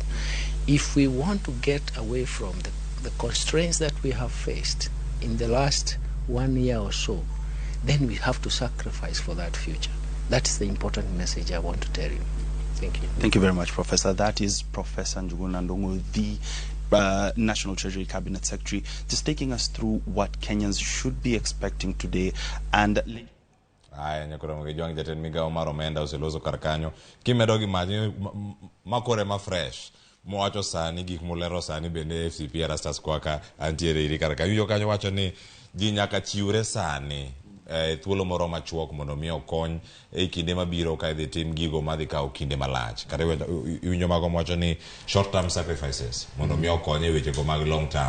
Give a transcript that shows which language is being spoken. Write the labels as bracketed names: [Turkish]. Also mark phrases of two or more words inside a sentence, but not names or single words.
[English] If we want to get away from the constraints that we have faced in the last 1 year or so, then we have to sacrifice for that future. That's the important message I want to tell you. Thank you. Thank you very much, Professor. That is Professor Njuguna Ndung'u, the National Treasury Cabinet Secretary, just taking us through what Kenyans should be expecting today. And [Luo (Kenya and Tanzania)] Ramogi jwang jatend migawo mar omenda oseloso kar kanyo kimedo gi magi makore ma fresh mowacho sani gik molero sani bende FCP Erastus Kwaka antiere iri kar kanyo kanyo wacho ni ji nyaka chiwre sani thuolo moro machuok mondo mi okony kinde mabiro ka idhi tim gigo madhi kawo kinde malach kata iwinjo mago mowacho ni [English] short term sacrifices [Luo (Kenya and Tanzania)] mondo mi okony e weche go mag [English] long term.